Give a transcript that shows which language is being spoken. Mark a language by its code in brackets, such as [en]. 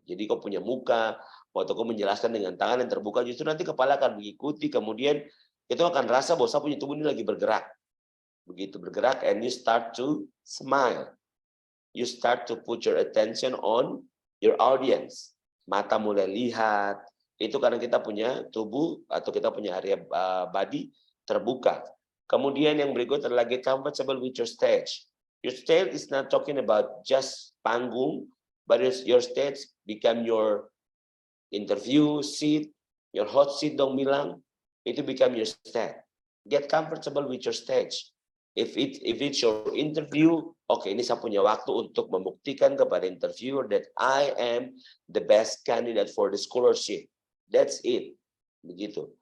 [id] Jadi kau punya muka, waktu kau menjelaskan dengan tangan yang terbuka, justru nanti kepala akan mengikuti, kemudian itu akan rasa bahwa saya punya tubuh ini lagi bergerak. Begitu bergerak, [en] and you start to smile. You start to put your attention on your audience. [id] Mata mulai lihat. Itu karena kita punya tubuh atau kita punya area body terbuka. Kemudian yang berikut adalah [en] get comfortable with your stage. Your stage is not talking about just panggung, but your stage become your interview seat, your hot seat [id] dong bilang, itu [en] become your stage. Get comfortable with your stage. If it's your interview, okay, [id] ini saya punya waktu untuk membuktikan kepada interviewer [en] that I am the best candidate for the scholarship. That's it. Begitu.